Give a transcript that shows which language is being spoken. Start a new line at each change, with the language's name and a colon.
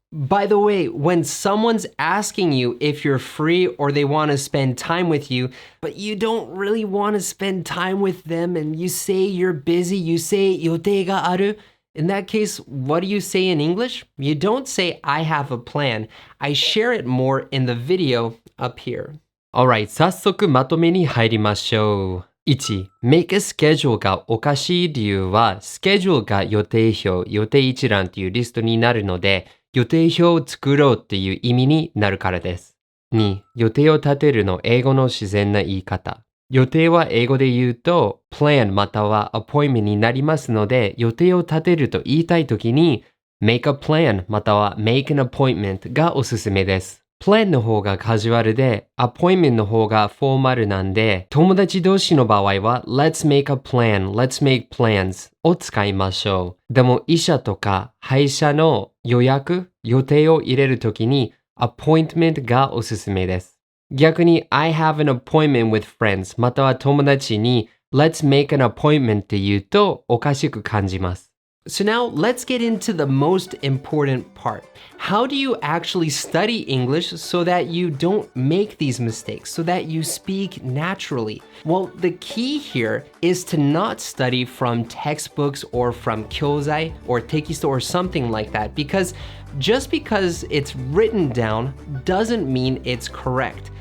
English: By the way, when someone's asking you if you're free or they want to spend time with you, but you don't really want to spend time with them and you say you're busy, you say
Japanese: 予定がある.
English: In that case, what do you say in English? You don't say, I have a plan. I share it more in the video up here.
Japanese: Alright, 早速まとめに入りましょう。 1.
English: Make a schedule
Japanese: がおかしい理由は、schedule が予定表、予定一覧というリストになるので、予定表を作ろうっていう意味になるからです。 2. 予定を立てるの英語の自然な言い方。予定は英語で言うと plan または appointment になりますので、予定を立てると言いたいときに
English: make a plan
Japanese: または
English: make an appointment
Japanese: がおすすめです。 plan の方がカジュアルで appointment の方がフォーマルなんで、友達同士の場合は
English: let's make a plan, let's make plans
Japanese: を使いましょう。でも医者とか歯医者の予約、予定を入れるときに appointment がおすすめです。逆に
English: I have an appointment with friends
Japanese: または友達に
English: let's make an appointment
Japanese: って言うとおかしく感じます。
English: So now let's get into the most important part. How do you actually study English so that you don't make these mistakes, so that you speak naturally? Well, the key here is to not study from textbooks or from kyōzai or tekisto or something like that, because just because it's written down doesn't mean it's correct.